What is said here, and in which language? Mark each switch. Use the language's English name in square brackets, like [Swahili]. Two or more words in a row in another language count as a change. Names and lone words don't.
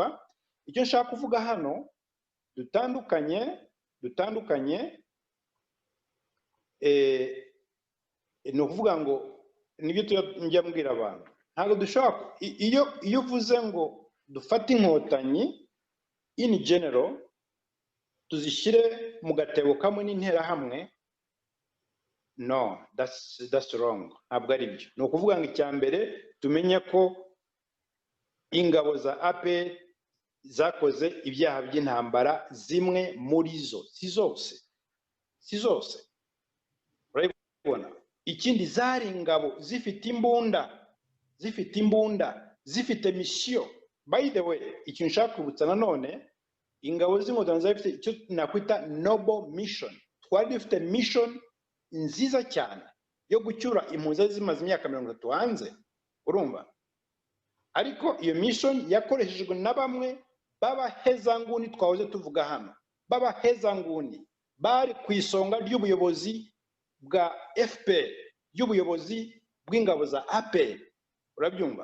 [Kinyarwanda] Icyo nshaka kuvuga hano, dutandukanye ni ukuvuga ngo nibyo njya mbwira abantu, ntabwo dushobora, iyo uvuze ngo dufate inkotanyi [English] in general [Kinyarwanda] tuzishyire mu gatebo kamwe n'interahamwe, no, [English] that's wrong. [Kinyarwanda] Ntabwo ari byo. Ni ukuvuga ngo icya mbere tumenye ko ingabo za APR zakoze ibyaha by'intambara, zimwe muri zo, si zose urabibona. Ikindi, zari ingabo zifite imbunda, zifite misiyo. [English] By the way, [Kinyarwanda] icyo nshaka kubutsa nanone, ingabo z'inkotanyi zari zifite icyo nakwita [English] noble mission. [Kinyarwanda] Twari dufite mission nziza cyane yo gucyura impunzi zimaze imyaka 30 hanze, urumva. Ariko iyo mission yakoreshejwe na bamwe b'abahezanguni twahoze tuvuga hano, b'abahezanguni bari ku isonga ry'ubuyobozi bwa FPR, y'ubuyobozi bw'ingabo za APR, urabyumva.